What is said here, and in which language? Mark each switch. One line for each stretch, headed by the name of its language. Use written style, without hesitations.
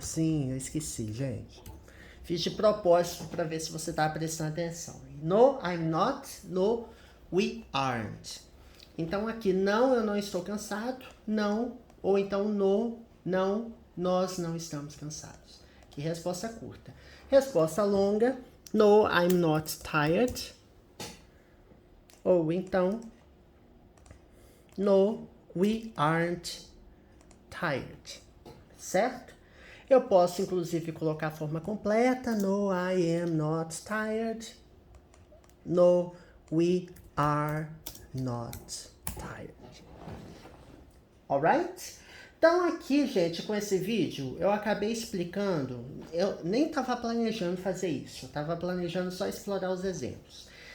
Portuguese: Sim, eu esqueci, gente. Fiz de propósito para ver se você tá prestando atenção.
English: No, I'm not. No, we aren't.
Portuguese: Então aqui, não, eu não estou cansado. Não, ou então no, não, nós não estamos cansados. Que resposta curta. Resposta longa,
English: no, I'm not tired.
Portuguese: Ou então,
English: no, we aren't tired.
Portuguese: Certo? Eu posso, inclusive, colocar a forma completa.
English: No, I am not tired. No, we are not tired. Alright?
Portuguese: Então aqui, gente, com esse vídeo, eu acabei explicando, eu nem estava planejando fazer isso, eu estava planejando só explorar os exemplos.